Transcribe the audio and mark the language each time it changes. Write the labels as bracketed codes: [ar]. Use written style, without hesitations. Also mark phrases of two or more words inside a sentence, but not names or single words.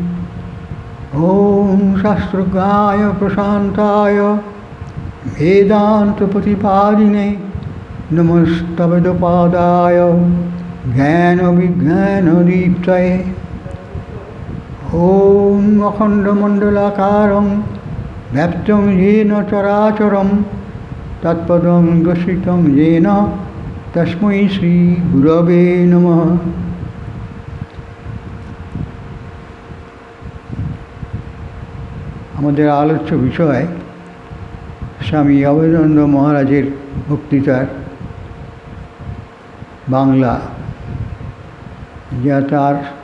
[sa] ॐ शास्त्रज्ञाय प्रशान्ताय वेदान्तप्रतिपादिने नमस्तवेदपादाय ज्ञानविज्ञानदीप्तये। ॐ अखण्डमण्डलाकारं व्याप्तं येन चराचरं तत्पदं दर्शितं येन तस्मै श्रीगुरवे नमः। [bn] আমাদের আলোচ্য বিষয় স্বামী অভেদানন্দ মহারাজের বক্তৃতার বাংলা, যা তার